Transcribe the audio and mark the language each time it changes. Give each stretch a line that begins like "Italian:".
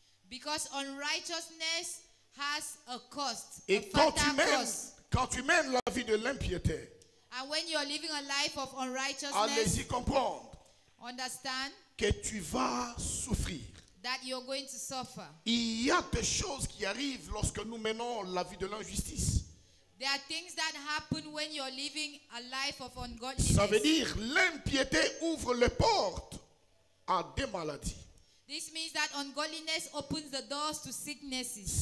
English: Because unrighteousness has a cost,
French: Et
English: a
French: quand
English: fatal cost.
French: tu mènes la vie de l'impiété,
English: And when you're living a life of unrighteousness,
French: allez-y comprendre
English: understand
French: que tu vas souffrir.
English: that you're going to suffer.
French: Il y a des choses qui arrivent lorsque nous menons la vie de l'injustice.
English: There are things that happen when you're living a life of ungodliness.
French: Ça veut dire l'impiété ouvre les portes à des maladies.
English: This means that ungodliness opens the doors to sicknesses.